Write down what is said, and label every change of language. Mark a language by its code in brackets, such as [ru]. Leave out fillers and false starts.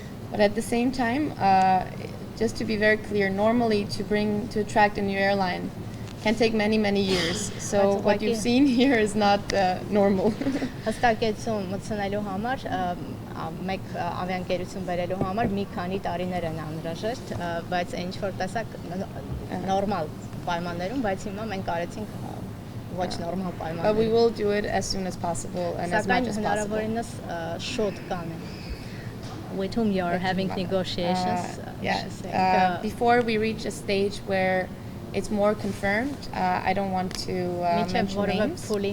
[en] But at the same time, just to be very clear, normally to attract a new airline can take many years. So what you've seen here is not normal. [hy] Հստակեցում մտցնելու համար մեկ ավիաընկերություն բերելու համար մի քանի տարիներ են անհրաժեշտ, բայց ինչ որ տեսակ նորմալ պայմաններում, բայց հիմա մենք արեցինք ոչ նորմալ պայմաններ։ [en] But we will do it as soon as possible and as much as possible. [hy] Հնարավորինս շոտ կանեն. [en] With whom you are having negotiations? Yes. Before we reach a stage where it's more confirmed, I don't want to mention names.